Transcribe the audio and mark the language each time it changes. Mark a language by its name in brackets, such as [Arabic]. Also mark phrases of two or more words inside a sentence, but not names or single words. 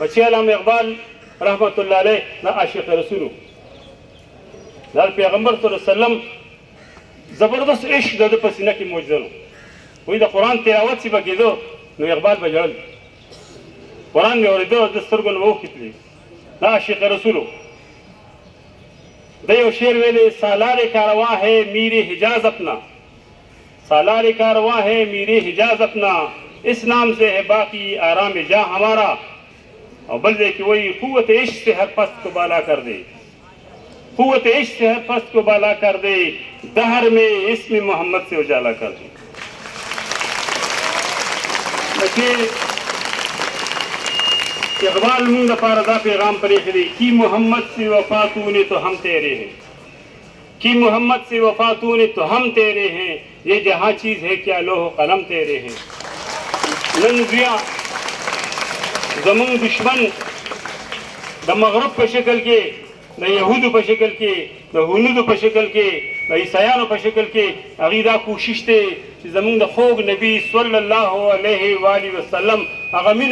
[Pashto] بچی علامه اقبال رحمت الله علیه دا عاشق رسولو دا پیغمبر صلی الله علیه وسلم زبردست عشق د په سینه کې موجود وي د قرآن تلاوت چې به کېدو نو اقبال به ژړل قرآن مې اورېده د سترګو نه به اوښکې تلې دا عاشق رسولو د یو شعر ویلې [Urdu] سالار کارواں ہے میر حجاز اپنا سالار کارواں ہے میر حجاز اپنا اس نام سے ہے باقی آرام جاں ہمارا اور بل دے کہ وہی قوت عشق سے ہر پست کو بالا کر دے قوت عشق سے ہر پست کو بالا کر دے دہر میں اسم محمد سے اجالا کر دے دیکھیے [Pashto] اقبال مونږ دپاره دا پیغام پرېښی دی [Urdu] کی محمد سے وفا تونے تو ہم تیرے ہیں کی محمد سے وفا تونے تو ہم تیرے ہیں یہ جہاں چیز ہے کیا لوح و قلم تیرے ہیں [Pashto] نن زویا زمونږ دشمن د مغرب په شکل کې د یهودو په شکل کې د هنودو په شکل کې د عیسایانو په شکل کې هغوی دا کوشش دی چې زمونږ د خوږ نبي صلی الله علیه و آله وسلم هغه مینه